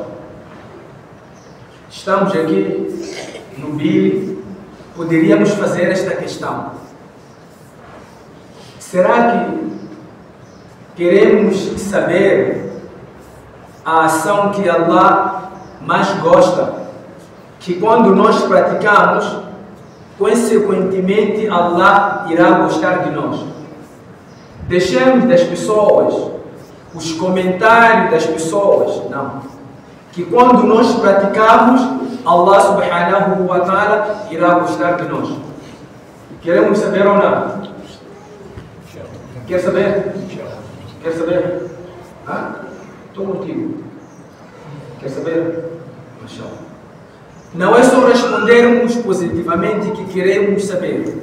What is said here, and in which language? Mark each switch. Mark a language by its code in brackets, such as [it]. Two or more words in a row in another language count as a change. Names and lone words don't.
[pt] Estamos aqui no Bili, poderíamos fazer esta questão: será que queremos saber a ação que Allah mais gosta, que quando nós praticamos, consequentemente Allah irá gostar de nós? Deixemos das pessoas, os comentários das pessoas, não. Que quando nós praticamos, [ar] الله سبحانه وتعالى [pt] irá gostar de nós. Queremos saber ou não? Quer saber? Quer saber? Estou contigo. Quer saber? Não é só respondermos positivamente que queremos saber.